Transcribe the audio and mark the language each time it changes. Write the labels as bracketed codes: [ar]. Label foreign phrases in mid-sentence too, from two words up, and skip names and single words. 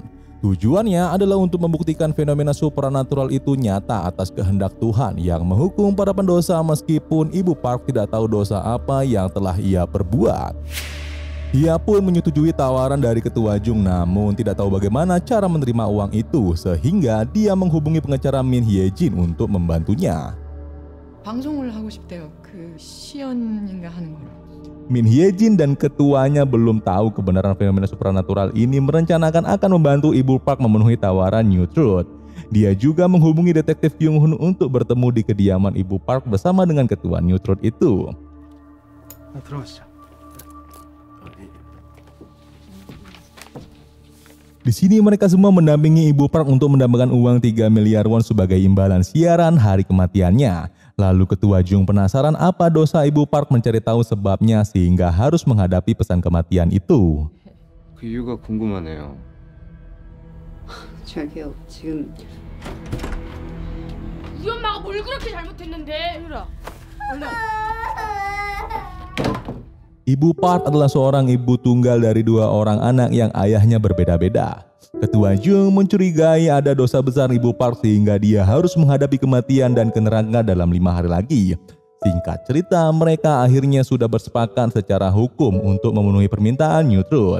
[id] Tujuannya adalah untuk membuktikan fenomena supranatural itu nyata atas kehendak Tuhan yang menghukum para pendosa meskipun Ibu Park tidak tahu dosa apa yang telah ia perbuat. Ia pun menyetujui tawaran dari ketua Jung namun tidak tahu bagaimana cara menerima uang itu sehingga dia menghubungi pengacara Min Hye-jin untuk membantunya. [ko] 방송을 하고 싶대요. 그 시연인가 하는 거를. [id] Min Hye-jin dan ketuanya belum tahu kebenaran fenomena supranatural ini merencanakan akan membantu Ibu Park memenuhi tawaran New Truth. Dia juga menghubungi detektif Kyung Hoon untuk bertemu di kediaman Ibu Park bersama dengan ketua New Truth itu. [ko] 들어가시죠. [id] Di sini mereka semua mendampingi Ibu Park untuk mendapatkan uang 3 miliar won sebagai imbalan siaran hari kematiannya. Lalu ketua Jung penasaran apa dosa Ibu Park mencari tahu sebabnya sehingga harus menghadapi pesan kematian itu. [ko] 그 이유가 궁금하네요. 저기요, 지금 우리 엄마가 뭘 그렇게 잘못했는데? 얼른. [id] Ibu Park adalah seorang ibu tunggal dari 2 orang anak yang ayahnya berbeda-beda. Ketua Jung mencurigai ada dosa besar Ibu Park sehingga dia harus menghadapi kematian dan ke neraka dalam 5 hari lagi. Singkat cerita, mereka akhirnya sudah bersepakat secara hukum untuk memenuhi permintaan New Truth.